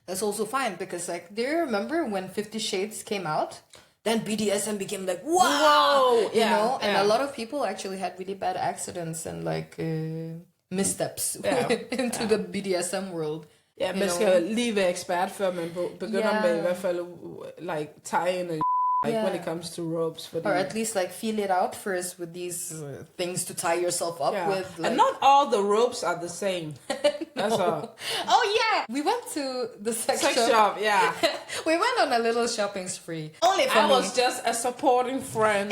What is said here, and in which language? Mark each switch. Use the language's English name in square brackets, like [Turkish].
[English] That's also fine, because like, do you remember when 50 Shades came out? Then BDSM became like, wow! You know? And a lot of people actually had really bad accidents and like missteps into the BDSM world. [Danish] Ja, man skal lige være ekspert, før man begynder med i hvert fald [English] like tie-in when it comes to ropes. Or at least like feel it out first with these things to tie yourself up with. Like... And not all the ropes are the same. That's all. Oh yeah, we went to the sex shop. Yeah. We went on a little shopping spree. Only for I me. was just a supporting friend.